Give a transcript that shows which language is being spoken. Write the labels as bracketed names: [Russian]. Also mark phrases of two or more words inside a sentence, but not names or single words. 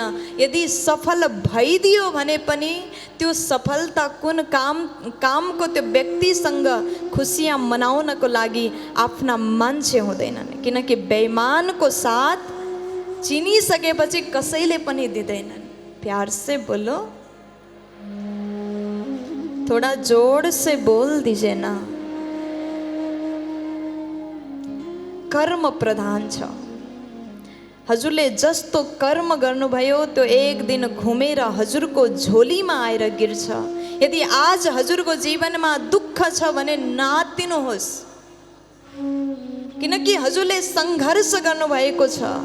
[Nepali] यदि सफल भइदियो भने पनि त्यो सफलता कुन कामको त्यो व्यक्तिसँग खुसियाँ मनाउनको लागि आफ्ना मान्छे हुँदैनन्। किनकि बेइमानको साथ चिनिसकेपछि कसैले पनि दिँदैनन्। [Hindi] प्यार से बोलो, थोड़ा जोर से बोल दीजिए ना। [Nepali] कर्म प्रधान छ। हजुरले जस्तो कर्म गर्नुभयो त्यो एक दिन घुमेर हजुरको झोलीमा आएर गिर्छ। यदि आज हजुरको जीवनमा दुःख छ भने नातिनुहोस्, किनकि हजुरले सङ्घर्ष गर्नुभएको छ।